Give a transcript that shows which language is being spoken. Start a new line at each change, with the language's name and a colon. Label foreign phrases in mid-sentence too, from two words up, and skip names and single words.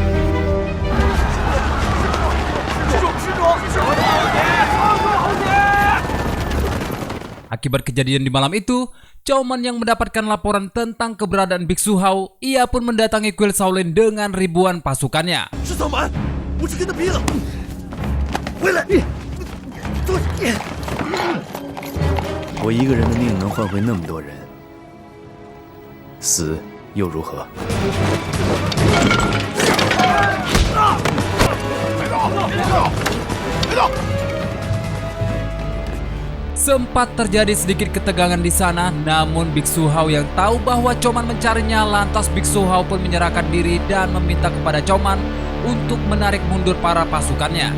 Indonesian: Akibat kejadian di malam itu, Chow Man yang mendapatkan laporan tentang keberadaan Biksu Hao, ia pun mendatangi kuil Shaolin dengan ribuan pasukannya.
Chinese: 我一个人的命能换回那么多人，死又如何？
Indonesian: Sempat terjadi sedikit ketegangan di sana, namun Biksu Hao yang tahu bahwa Chow Man mencarinya, lantas Biksu Hao pun menyerahkan diri dan meminta kepada Chow Man untuk menarik mundur para pasukannya.